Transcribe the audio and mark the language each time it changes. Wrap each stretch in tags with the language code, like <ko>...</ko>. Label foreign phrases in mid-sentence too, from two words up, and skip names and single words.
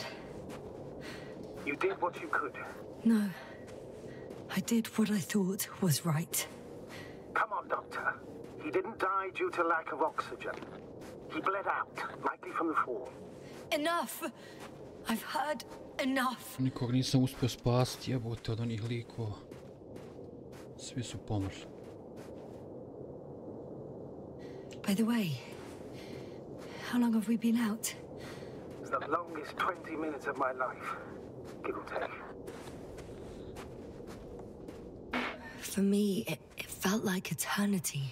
<en>You did what you could. No. I did what I thought was right. Come on, Doctor. He didn't die due to lack of oxygen. He bled out, likely from the fall. Enough! I've heard enough.</en> <hr>Nikog nisam uspio spasti, jebote, od onih likova. Svi su pomrli.</hr> <en>By the way, how long have we been out? It's the longest 20 minutes of my life, give or take. For me, it felt like eternity.</en>